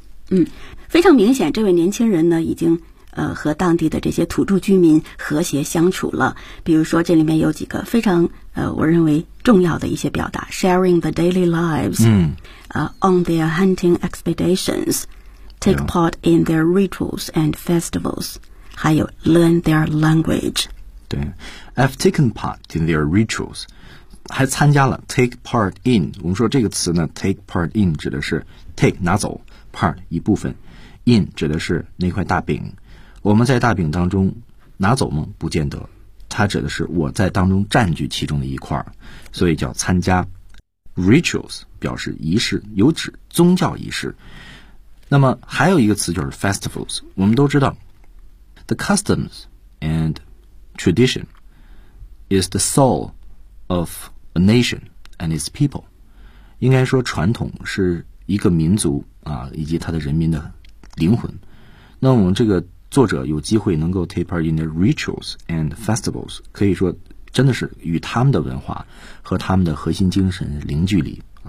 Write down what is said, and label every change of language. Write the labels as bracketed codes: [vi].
[zh] 嗯，非常明显这位年轻人呢已经和当地的这些土著居民和谐相处了。比如说这里面有几个非常我认为重要的一些表达 [en] sharing the daily lives， on their hunting expeditions， take part in their rituals and festivals， [zh] 还有 [en] learn their language。对 I've taken part in their rituals， [zh] 还参加了 [en] take part in。 [zh] 我们说这个词呢 take part in 指的是 take 拿走， part 一部分， in 指的是那块大饼。我们在大饼当中拿走吗？不见得，它指的是我在当中占据其中的一块，所以叫参加。 rituals 表示仪式，有指宗教仪式。那么还有一个词就是 festivals， 我们都知道 [en] the customs andTradition is the soul of a nation and its people. [zh] 应该说传统是一个民族啊以及他的人民的灵魂。那我们这个作者有机会能够 [en] take part in the rituals and festivals， [zh] 可以说真的是与他们的文化和他们的核心精神零距离。